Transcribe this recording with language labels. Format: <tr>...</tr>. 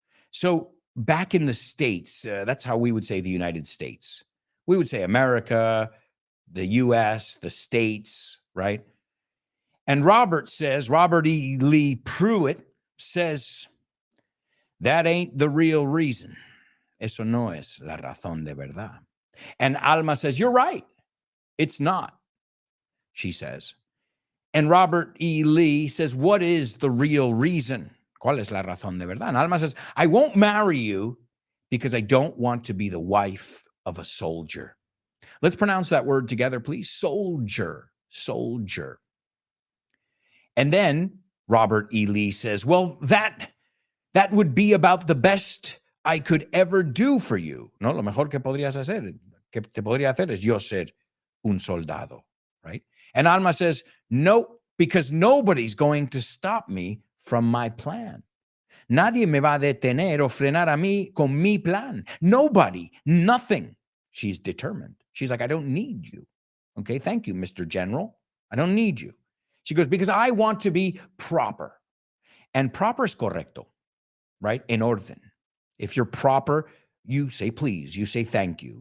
<en>So back in the States, that's how we would say the United States. We would say America, the U.S., the States, right? And Robert E. Lee Pruitt says, that ain't the real reason.</en> <es>Eso no es la razón de verdad.</es> <en>And Alma says, you're right. It's not, she says. And Robert E. Lee says, what is the real reason?</en> <es>¿Cuál es la razón de verdad?</es> <en>And Alma says, I won't marry you because I don't want to be the wife of a soldier. Let's pronounce that word together, please. Soldier, soldier. And then Robert E. Lee says, well, that would be about the best I could ever do for you.</en> <es>No, lo mejor que podrías hacer, que te podría hacer es yo ser un soldado, right?</es> <en>And Alma says, no, because nobody's going to stop me from my plan.</en> <es>Nadie me va a detener o frenar a mí con mi plan.</es> <en>Nobody, nothing. She's determined. She's like, I don't need you. Okay, thank you, Mr. General. I don't need you. She goes, because I want to be proper. And proper is correcto, right?</en> <es>En orden.</es> <en>If you're proper, you say please, you say thank you.</en>